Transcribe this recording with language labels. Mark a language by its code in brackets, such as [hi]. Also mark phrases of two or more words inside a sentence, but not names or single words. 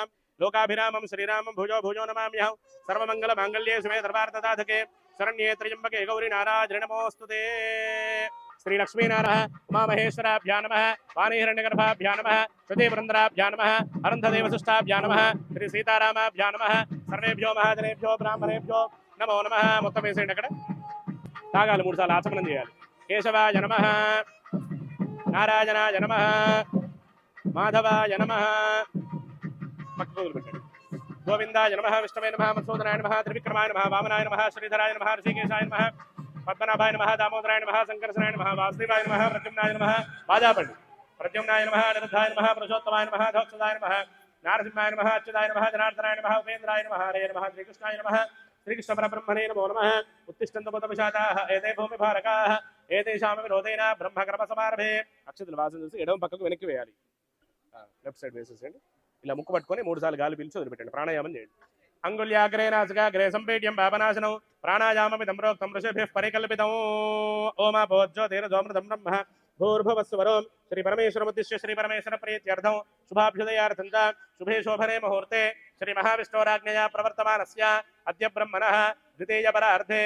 [sa] लोकाभिरामं श्रीरामं भुजो भुजो नमाम्यहं सर्वमङ्गलमाङ्गल्ये शिवे दर्बार्थसाधके शरण्ये त्र्यम्बके गौरी नारायणे नमोऽस्तुते श्री लक्ष्मीनारायण उमामहेश्वराभ्या नमः वाणीहिरण्यगर्भाभ्या नमः श्रुतिवृन्दराभ्या नमः अरुन्धदेवशिष्टाभ्या नमः श्री सीतारामाभ्या नमः सर्वेभ्यो महाजनेभ्यो ब्राह्मणेभ्यो नमो नमः [te] మొత్తం వేసేయండి అక్కడ తాగాలి 3 సార్లు ఆచమనం చేయాలి [sa] కేశవాయ నమః నారాయణాయ నమః మాధవాయ నమః [te] పక్కకు పెట్టండి [sa] గోవిందాయ నమః విష్ణవే నమః మధుసూదనాయ నమః త్రివిక్రమాయ నమః వామనాయ నమః శ్రీధరాయ నమః ఋషికేశాయ నమః पद्मनाभाय नमः दामोदराय नमः शंकरसनाय नमः वासुदेवाय नमः प्रद्युम्नाय नमः वाजापल्लि प्रद्युम्नाय नमः अनिरुद्धाय नमः पुरुषोत्तमाय नमः धोक्षदाय नमः नारसिंहाय नमः अच्युताय नमः जनार्दनाय नमः उपेन्द्राय नमः हरे नमः श्रीकृष्णाय नमः श्रीकृष्णपरब्रह्मणे नमो नमः उत्तिष्ठन्तु पदविशाताः एते भूमिभारकाः एतेषां विरोधेन ब्रह्मकर्मसमारभे [te] అక్షతలు వాసన చూసి ఎడమ పక్కకు వెనక్కి వేయాలి [en] left side [te] వేసేసేయండి ఇలా ముక్కు పట్టుకొని 3 సార్లు గాలి పీల్చి వదిలిపెట్టండి ప్రాణాయామం చేయండి [sa] अंगुल्याग्रे नासिकाग्रे संपीड्यं पापनाशनौ प्राणायाममिदं प्रोक्तं ऋषिभिः परिकल्पितम् ओमापोज्योतिरजोमृतं ब्रह्म भूर्भुवस्वरो श्रीपरमेश्वरमुद्दिश्य श्रीपरमेश्वरप्रीत्यर्थं शुभाभ्युदयार्थं च शुभे शोभने मुहूर्ते श्रीमहाविष्णोराज्ञया प्रवर्तमानस्य अद्य ब्रह्मणः द्वितीयपरार्धे